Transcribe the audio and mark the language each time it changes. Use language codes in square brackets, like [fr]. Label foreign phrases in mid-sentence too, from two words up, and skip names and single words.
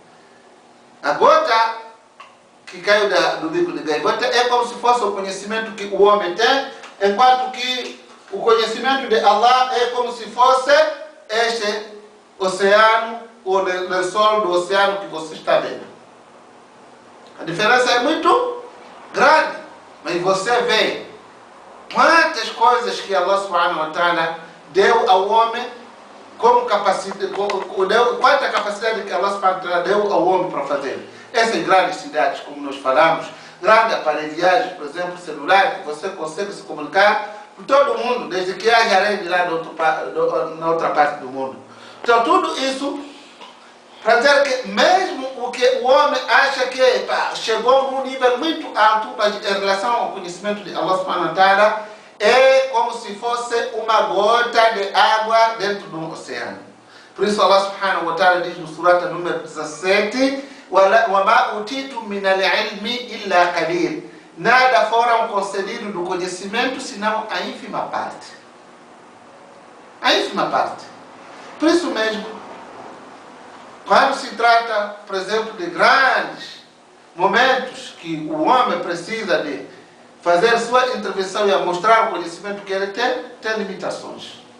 [pt] A gota que caiu do bico da gaivota é como se fosse o conhecimento que o homem tem, enquanto que o conhecimento de Allah é como se fosse este oceano, ou o sol do oceano que você está vendo. A diferença é muito grande, mas você vê quantas coisas que Allah [ar] سبحانه وتعالى [pt] deu ao homem como capacidade, quanta capacidade que Allah [ar] سبحانه وتعالى [pt] deu ao homem para fazer. Essas grandes cidades, como nós falamos, grandes aparelhagens, por exemplo, celular, que você consegue se comunicar com todo mundo, desde que haja rede lá na outra parte do mundo. Então, tudo isso para dizer que mesmo o que o homem acha que chegou num nível muito alto em relação ao conhecimento de Allah [ar] سبحانه وتعالى, [pt] é como se fosse uma gota de água dentro de um oceano. Por isso Allah [ar] سبحانه وتعالى [pt] diz no surata número 17: [ar] وَمَا أُوتِيتُم مِّنَ الْعِلْمِ إِلَّا قَلِيلٌ. [pt] Nada foram concedido do conhecimento senão a ínfima parte. A ínfima parte. Por isso mesmo, quando se trata, por exemplo, de grandes momentos que o homem precisa de fazer sua intervenção e a mostrar o conhecimento que ele tem limitações.